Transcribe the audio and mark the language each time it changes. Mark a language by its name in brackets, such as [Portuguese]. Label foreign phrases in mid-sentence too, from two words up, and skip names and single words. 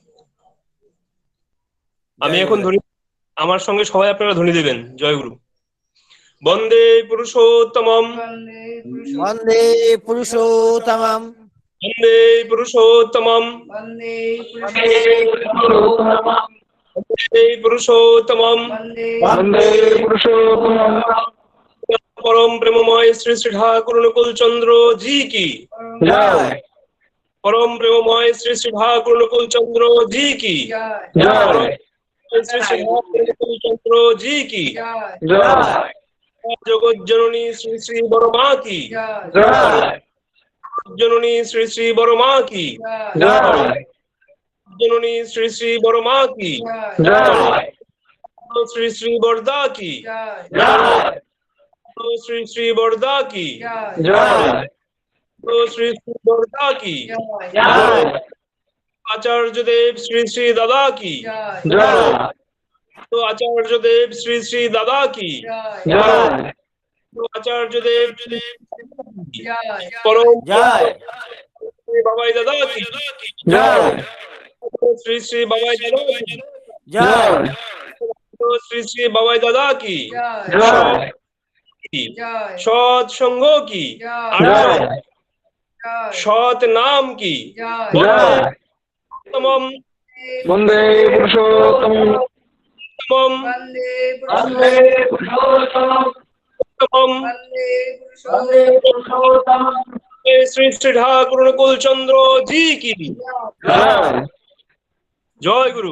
[Bangla] আমি এখন ধ্বনি, আমার সঙ্গে সবাই আপনারা ধ্বনি দেবেন। [Sanskrit] জয়গুরু। বন্দে পুরুষোত্তমম, বন্দে পুরুষোত্তমম, বন্দে পুরুষোত্তমম, বন্দে পুরুষোত্তমম, वन्दे पुरुषोत्तमम् वन्दे पुरुषोत्तमम् [Hindi] परम प्रेममय श्री श्री ठाकुर अनुकूल चंद्र जी की जय परम प्रेममय श्री श्री ठाकुर अनुकूल चंद्र जी की जय श्री श्री ठाकुर अनुकूल चंद्र जी की जय जगत जननी श्री श्री बरमा की जय जननी श्री श्री बरमा की जय जननी श्री श्री बरमा की जय श्री श्री बरदा की जय श्री श्री बरदा की जय श्री श्री बरदा की जय आचार्य देव श्री श्री दादा की जय आचार्य देव श्री श्री दादा की जय आचार्य देव परम जय बाबाई दादा की जय श्री श्री बाबाई दादा की जय श्री श्री बाबाई दादा की जय सत संग की जय सत नाम की जय [Sanskrit] तमम वन्दे पुरुषोत्तमम् तमम वन्दे पुरुषोत्तमम् तमम वन्दे पुरुषोत्तमम् [Hindi] श्री श्री ठाकुर अनुकूल चंद्र जी की जय जय गुरु